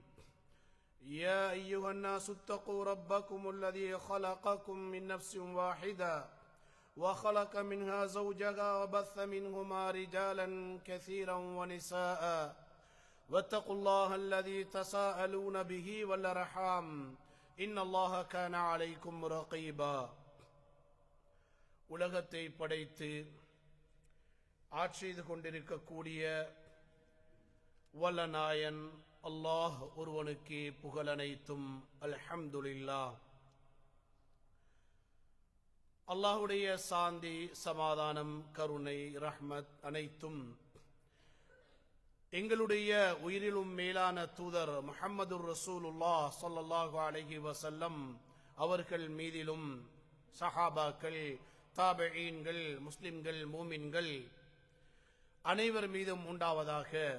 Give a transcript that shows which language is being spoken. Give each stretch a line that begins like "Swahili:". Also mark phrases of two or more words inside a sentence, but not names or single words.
Arabic: يا أيها الناس اتقوا ربكم الذي خلقكم من نفس واحدة وخلق منها زوجها وبث منهما رجالا كثيرا ونساء، واتقوا الله الذي تساءلون به والأرحام إن الله كان عليكم رقيبا.
Tamil: உலகத்தை படைத்து ஆட்சி செய்து கொண்டிருக்கக்கூடிய வல்லநாயன் அல்லாஹ் ஒருவனுக்கே புகழனைத்தும். அல்ஹம்துலில்லாஹ். அல்லாஹுடைய சாந்தி, சமாதானம், கருணை, ரஹ்மத் அனைத்தும் எங்களுடைய உயிரிலும் மேலான தூதர்
Arabic: محمد رسول الله صلى الله عليه وسلم
Tamil: அவர்கள் மீதிலும், சஹாபாக்கள், தாபிஈன்கள், முஸ்லிம்கள், மூமின்கள் அனைவர் மீதும் உண்டாவதாக.